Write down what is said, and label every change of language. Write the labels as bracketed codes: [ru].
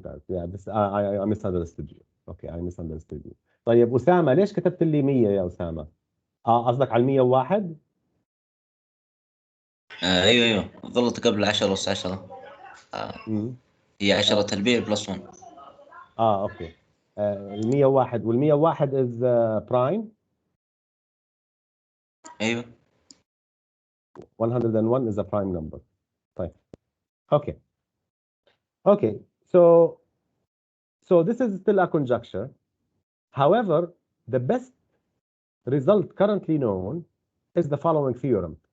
[en] Yeah, this I misunderstood you. Okay, I misunderstood you. [ar] طيب أسامة ليش كتبت لي 100 يا أسامة؟ قصدك على 101؟ ايوه غلط قبل 10 أس 10 هي 10 تربيع بلس 1. اوكي. ال 101 وال [en] 101 is prime. [ar] ايوه [en] 101 is a prime number. [ar] طيب. [en] Okay. So this is still a conjecture. However, the best result currently known is the following theorem.